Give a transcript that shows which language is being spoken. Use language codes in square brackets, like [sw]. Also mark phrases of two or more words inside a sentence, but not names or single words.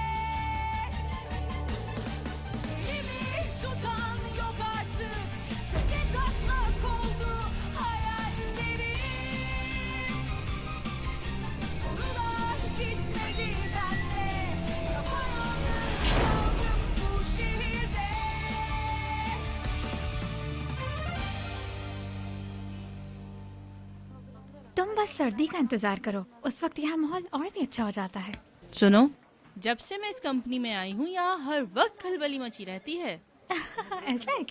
[tr] Elimi tutan yok artık, tepe taklak oldu hayallerim. Sorular gitmedi bende, yapayalnız kaldım bu şehirde. [ur] تم بس سردی کا انتظار کرو، اس وقت یہاں ماحول اور بھی اچھا ہو جاتا ہے. سنو، جب سے میں اس کمپنی میں آئی ہوں یہاں ہر وقت کھلبلی مچی رہتی ہے. ایسا ہے کیا?